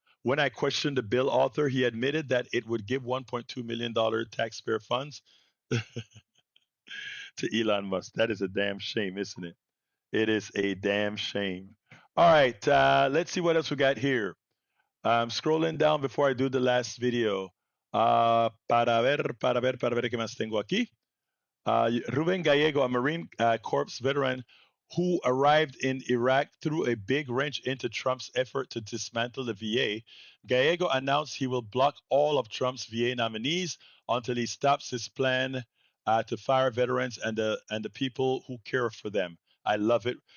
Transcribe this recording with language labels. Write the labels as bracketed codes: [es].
[en] When I questioned the bill author, he admitted that it would give $1.2 million taxpayer funds to Elon Musk. That is a damn shame, isn't it? It is a damn shame. All right, let's see what else we got here. I'm scrolling down before I do the last video. [es] Para ver qué más tengo aquí. [en] Ruben Gallego, a Marine Corps veteran who arrived in Iraq threw a big wrench into Trump's effort to dismantle the VA. Gallego announced he will block all of Trump's VA nominees until he stops his plan to fire veterans and the people who care for them. I love it.